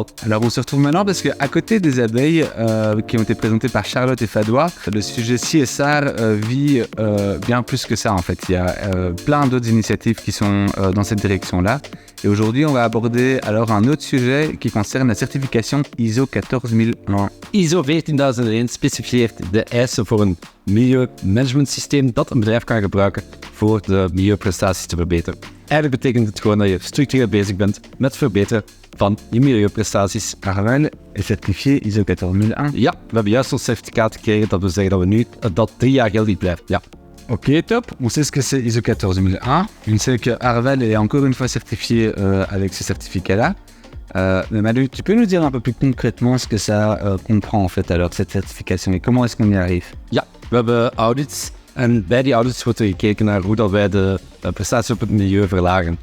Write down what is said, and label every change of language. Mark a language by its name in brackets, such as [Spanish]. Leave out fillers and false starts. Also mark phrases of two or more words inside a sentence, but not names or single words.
[French] Alors on se retrouve maintenant parce qu'à côté des abeilles qui ont été présentées par Charlotte et Fadwa, le sujet CSR vit bien plus que ça en fait. Il y a plein d'autres initiatives qui sont dans cette direction-là. Et aujourd'hui on va aborder alors un autre sujet qui concerne la certification ISO 14001. [Dutch] ISO 14001 specificeert de eisen voor een milieumanagementsysteem dat een bedrijf kan gebruiken voor de milieuprestaties te verbeteren. Eigenlijk betekent het gewoon dat je structureel bezig bent met het verbeteren van je milieuprestaties. [French] Arval est certifié ISO 14001. [Dutch] Ja, we hebben juist ons certificaat gekregen, dat wil zeggen dat we nu dat 3 jaar geldig blijft. Ja. Ok, top. [French] On sait ce que c'est ISO 14001. On sait que Arval est encore une fois certifié avec ce certificat-là. Mais Manu, tu peux nous dire un peu plus concrètement ce que ça comprend en fait alors cette certification et comment est-ce qu'on y arrive? [Dutch] Ja, we hebben audits en bij die audits wordt er gekeken naar hoe dat wij de prestaties op het milieu verlagen.